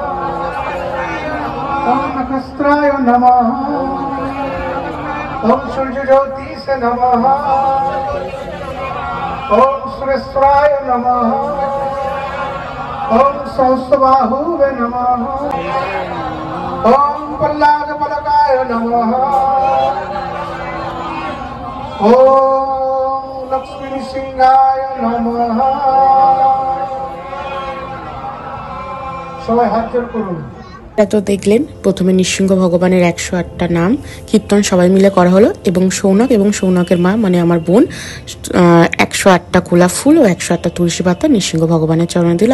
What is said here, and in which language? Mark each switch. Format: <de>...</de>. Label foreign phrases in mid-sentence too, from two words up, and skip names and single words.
<sa>ओम नखस्त्राय नमः, ओम सूर्यज्योतिषे नमः, ओम सुरेश्वराय नमः, ओम सहस्रबाहुवे नमः, ओम पल्लागपलकाय नमः, ओम लक्ष्मी नृसिंहाय नमः।</sa> <bn>সবাই হাত জোড় করুন। তো দেখলেন প্রথমে নৃসিংহ ভগবানের 108টা নাম কীর্তন সবাই মিলে করা হলো, এবং সৌনক এবং সৌনকের মা মানে আমার বোন 108টা গোলাপ ফুল ও 108টা তুলসী পাতা নৃসিংহ ভগবানের চরণে দিল।</bn>